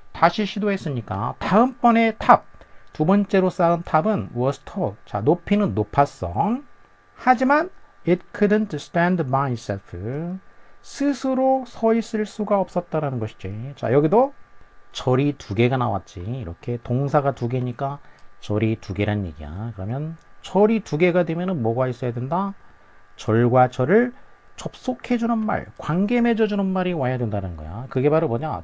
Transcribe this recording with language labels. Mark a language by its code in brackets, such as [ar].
[ko] 다시 시도했으니까 다음번에 탑. 두 번째로 쌓은 탑은 [en] was tall. [ko] 자, 높이는 높았어. 하지만 [en] it couldn't stand by itself. [ko] 스스로 서 있을 수가 없었다라는 것이지. 자, 여기도 절이 두 개가 나왔지. 이렇게 동사가 두 개니까 절이 두 개란 얘기야. 그러면 절이 두 개가 되면은 뭐가 있어야 된다? 절과 절을 접속해주는 말, 관계 맺어주는 말이 와야 된다는 거야. 그게 바로 뭐냐?